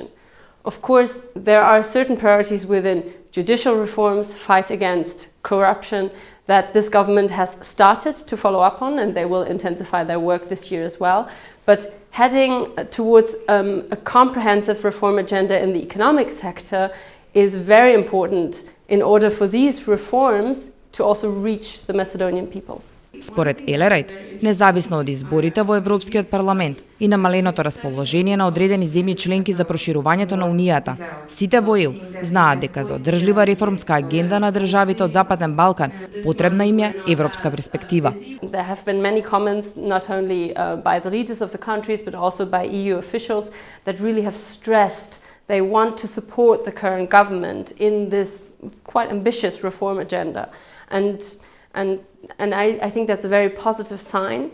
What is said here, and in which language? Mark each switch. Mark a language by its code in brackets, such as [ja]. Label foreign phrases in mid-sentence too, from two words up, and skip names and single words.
[en] Of course, there are certain priorities within judicial reforms, fight against corruption, that this government has started to follow up on, and they will intensify their work this year as well. But heading towards a comprehensive reform agenda in the economic sector is very important in order for these reforms to also reach the Macedonian people. [mk] Според Елерајт, независно од изборите во Европскиот парламент и намаленото расположение на одредени земји членки за проширувањето на Унијата, сите во ЕУ знаат дека за одржлива реформска агенда на државите од Западен Балкан потребна им е европска перспектива. There have been many comments not only by the leaders of the countries but also by EU officials that really have stressed they want to support the current government in this quite ambitious reform agenda. And I think that's a very positive sign.